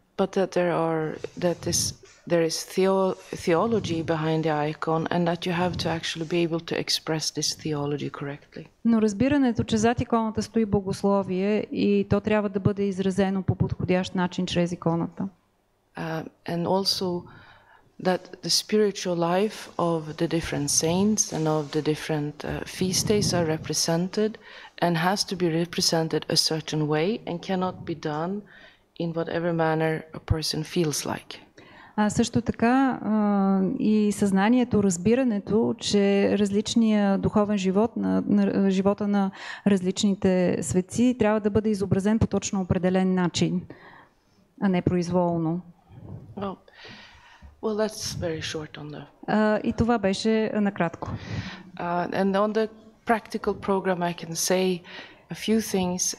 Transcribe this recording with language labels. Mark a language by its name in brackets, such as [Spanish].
[English] But that there is theology behind the icon and that you have to actually be able to express this theology correctly. [Bulgarian] Но разбирането, че зад иконата стои богословие и то трябва да бъде изразено по подходящ начин чрез иконата. [English] And also that the spiritual life of the different saints and of the different feast days are represented and has to be represented a certain way and cannot be done in whatever manner a person feels like. [Bulgarian] Също така и съзнанието, разбирането, че различния духовен живот, на живота на различните светци трябва да бъде изобразен по точно определен начин, а не произволно. [English] Well, that's very short on the. [Bulgarian] И това беше накратко. [English] And on the practical program, I can say a few things.